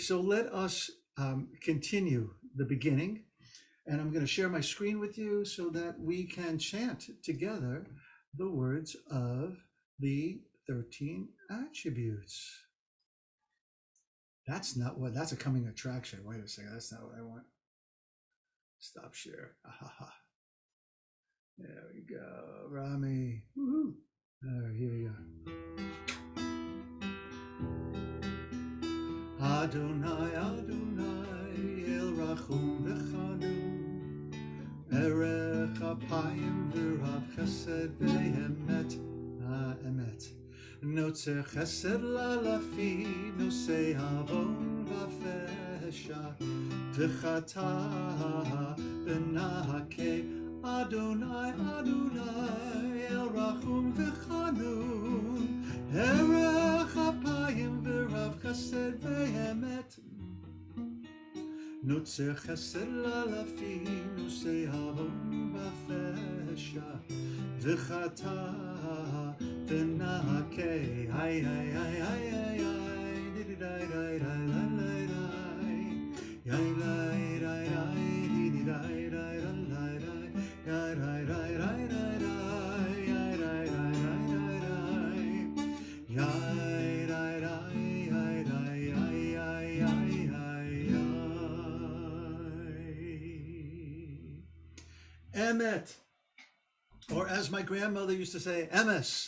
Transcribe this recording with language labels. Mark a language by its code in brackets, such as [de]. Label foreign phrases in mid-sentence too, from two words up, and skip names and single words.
[en] So let us continue the beginning, and I'm going to share my screen with you so that we can chant together the words of the 13 attributes. That's not what, that's a coming attraction. Wait a second, that's not what I want. Stop share. Ahaha. There we go, Rami. Woohoo. All right, here we go. [he] ה', ה', אל רחום וחנון, ארך אפיים ורב חסד ואמת, אמת. נוצר חסד לאלפים, נושא עון ופשע, וחטאה ונקה, ה', ה', אל רחום וחנון, ארך אפיים ורב חסד ואמת. נוצר חסד לאלפים, נושא עון ופשע, וחטאה ונקה, איי, ay, ay, ay, ay, ay, [en] did it, ay, ay, ay, ay, ay, ay, ay, ay, did it, ay, ay, ay, ay, Emet, or as my grandmother used to say, Emes.